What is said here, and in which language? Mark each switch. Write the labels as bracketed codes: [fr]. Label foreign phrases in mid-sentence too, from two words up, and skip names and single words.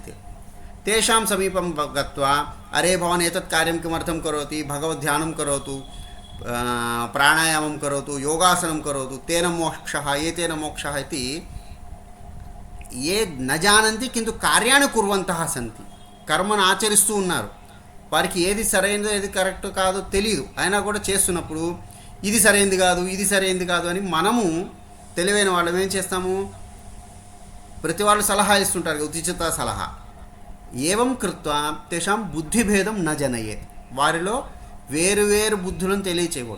[sa] तेषां समीपं गत्वा, अरे भवान् एतत् कार्यं किमर्थं करोति, भगवद्ध्यानं करोतु, प्राणायामं करोतु, योगासनं करोतु, तेन मोक्षः एतेन मोक्षः इति ये न जानन्ति, किन्तु कार्याणि कुर्वन्तः सन्ति, [te] కర్మను ఆచరిస్తూ ఉన్నారు. వారికి ఏది సరైనదో ఏది కరెక్ట్ కాదో తెలియదు, అయినా కూడా చేస్తున్నప్పుడు ఇది సరైనది కాదు ఇది సరైనది కాదు అని మనము తెలివైన వాళ్ళం ఏం చేస్తాము? ప్రతి వాళ్ళు సలహా ఇస్తుంటారు, ఉచిత సలహా. [sa] ఏవం కృత్వా తేషాం బుద్ధిభేదం న జనయేత్, [te] వారిలో వేరువేరు బుద్ధులను తెలియచేయకూడదు.